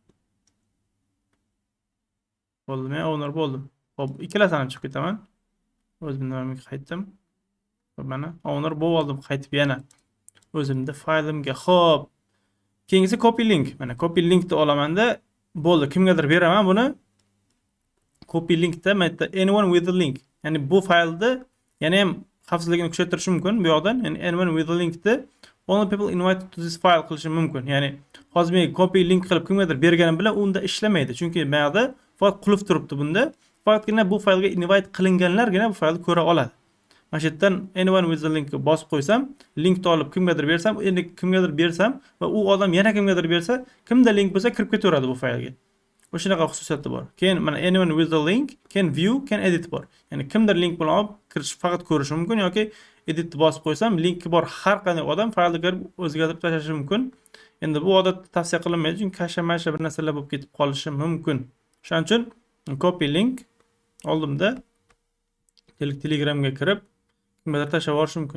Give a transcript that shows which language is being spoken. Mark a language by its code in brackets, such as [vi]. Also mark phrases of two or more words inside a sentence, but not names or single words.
[uz] Bo'ldi, men owner bo'ldim. Xo'p, ikkalasini chiqib ketaman. O'zimni nimamga qaytdim. Xo'p, mana owner bo'lib oldim, qaytib yana o'zimda faylimga. Xo'p, keyingisi [en] copy link. [uz] Mana [en] copy linkni [uz] olamanda bo'ldi. Kimgadir beraman buni. [en] Copy linkda [uz] mana [en] anyone with the link. [uz] Ya'ni bu faylda yana ham xavfsizligini kuchaytirish mumkin bu yoqdan. Ya'ni [en] anyone with a linkni only people invited to this file [uz] qilishi mumkin. Ya'ni hozir men [en] copy link [uz] qilib kimgadir berganim bilan unda ishlamaydi. Chunki bu yoqda faqat qulf turibdi bunda. Faqatgina bu faylga invite qilinganlargina bu faylni ko'ra oladi. Mana shu yerdan [en] anyone with the link [uz] bosib qo'ysam, linkni olib kimgadir bersam, endi kimgadir bersam va u odam yana kimgadir bersa, kimda link bo'lsa kirib ketaveradi bu faylga. O'shanaqa xususiyati bor. Keyin mana [en] anyone with the link can view, can edit [uz] bor. Ya'ni kimdir link bilan olib kirish faqat ko'rishi mumkin yoki edit bosib qo'ysam, linki bor har qanday odam faylga kirib o'zgartirib tashlashi mumkin. Endi bu odatda tavsiya qilinmaydi, chunki kasha-masha bir narsalar bo'lib ketib qolishi mumkin. Shuning uchun [en] copy link [uz] oldimda Telegramga kirib kimgadir tashlab yuborish mumkin.